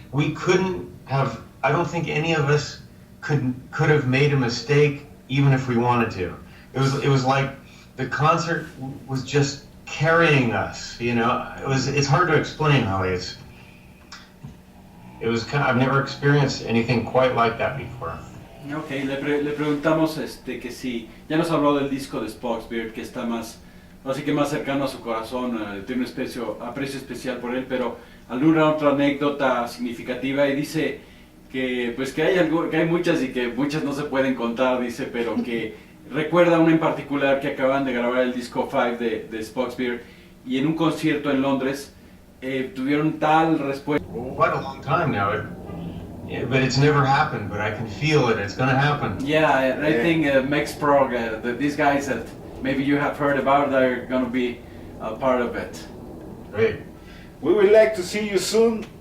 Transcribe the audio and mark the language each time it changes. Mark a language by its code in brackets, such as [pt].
[en] We couldn't have, I don't think any of us could have made a mistake even if we wanted to. It was like the concert was just carrying us, it's hard to explain how it was kind of, I've never experienced anything quite like that before. [es] Ok, le preguntamos que si, ya nos habló del disco de Spock's Beard, que está así que más cercano a su corazón, tiene un aprecio especial por él, pero alguna otra anécdota significativa, y dice que hay muchas y que muchas no se pueden contar, dice, pero que recuerda una en particular que acaban de grabar el disco 5 de Spock's Beard, y en un concierto en Londres tuvieron tal respuesta. [en] Quite a long time now, but it's never happened, but I can feel it, it's going to happen. Yeah, I think Baja Prog, these guys that maybe you have heard about, they're going to be a part of it. Great. We would like to see you soon